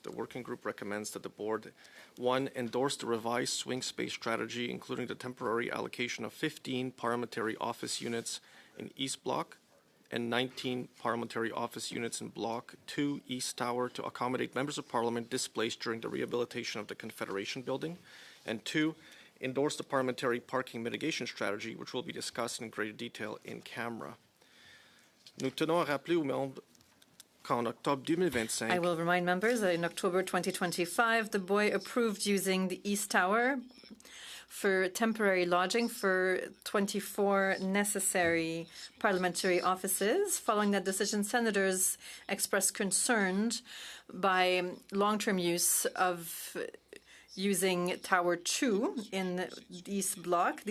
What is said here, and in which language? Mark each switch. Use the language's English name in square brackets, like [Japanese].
[English] The working group recommends that the board, 1, endorse the revised swing space strategy, including the temporary allocation of 15 parliamentary office units in East Block and 19 parliamentary office units in Block 2 East Tower to accommodate members of parliament displaced during the rehabilitation of the Confederation Building. And 2, endorse the parliamentary parking mitigation strategy, which will be discussed in greater detail in camera. [French] Nous tenons à rappeler aux membres qu'en octobre 2025, [English] I will remind members that in October 2025, the boy approved using the East Tower for temporary lodging for 24 necessary parliamentary offices. Following that decision, senators expressed concern by long-term use of using Tower 2 in the East Block.